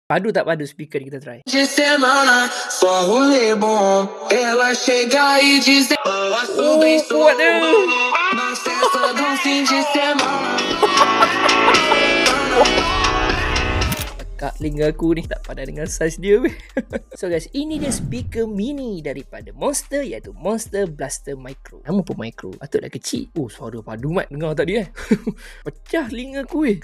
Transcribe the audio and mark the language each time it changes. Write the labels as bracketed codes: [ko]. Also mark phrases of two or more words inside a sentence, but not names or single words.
[ms] Padu tak padu speaker ni, kita try. [pt] De semana, só rolê bom. Ela chega e diz: [ms] Kuat dia. [pt] na festa do fim de semana. [ms] Kak telinga aku ni tak padan dengan saiz dia weh. [en] So guys, [ms] ini dia speaker mini daripada Monster, iaitu Monster Blaster Micro. Nama pun Micro, patutlah kecil. Oh, suara padu mat dengar tadi Pecah telinga aku weh.